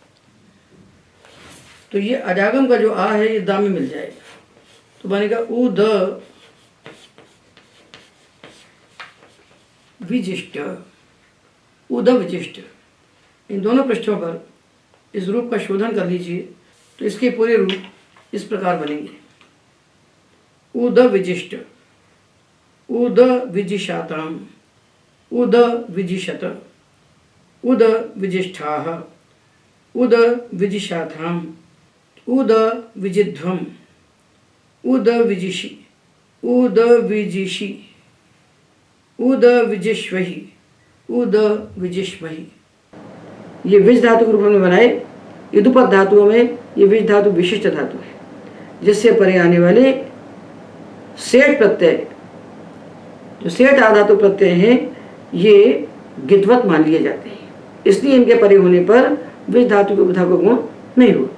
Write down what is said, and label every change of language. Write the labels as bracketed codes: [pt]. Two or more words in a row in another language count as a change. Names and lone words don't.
[hi] तो ये अजागम का जो आ है ये दा में मिल जाएगा, तो बनेगा [sa] उद विजिष्ट, उद विजिष्ट। [hi] इन दोनों पृष्ठों पर इस रूप का शोधन कर लीजिए तो इसके पूरे रूप इस प्रकार बनेंगे। [sa] उद विजिष्ट, उद विजिशाताम, उद विजिशत, उद विजिष्ठाः, उद विजिशाथाम, उद विजिध्वम, उद विजिषि, उद विजिषि, उद विजिष्वहि, उद विजिष्महि। [hi] ये विज धातु के रूप में बनाए। युद्धपद धातुओं में ये विज धातु विशिष्ट धातु है, जिससे परे आने वाले सेठ प्रत्यय, जो सेठ आधातु प्रत्यय हैं, ये गिद्वत मान लिए जाते हैं, इसलिए इनके परे होने पर विज धातु के उपधा को गुण नहीं हुआ।